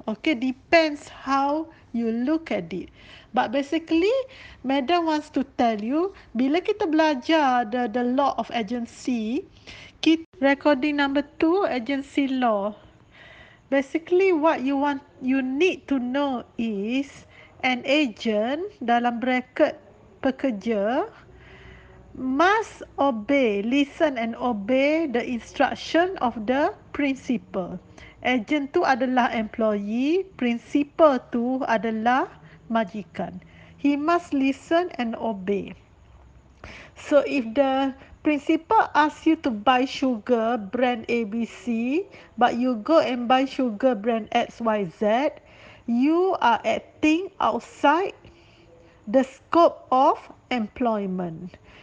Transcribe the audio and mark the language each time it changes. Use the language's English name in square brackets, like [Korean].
[English] Okay, depends how you look at it. But basically, madam wants to tell you, [Malay] bila kita belajar [English] the law of agency, recording number 2, agency law. Basically, what you need to know is an agent [Malay] dalam bracket pekerja [English] must listen and obey the instruction of the principal. [Malay] Agent tu adalah employee, principal tu adalah majikan. [English] He must listen and obey. So if the principal asks you to buy sugar brand ABC, but you go and buy sugar brand XYZ, you are acting outside the scope of employment.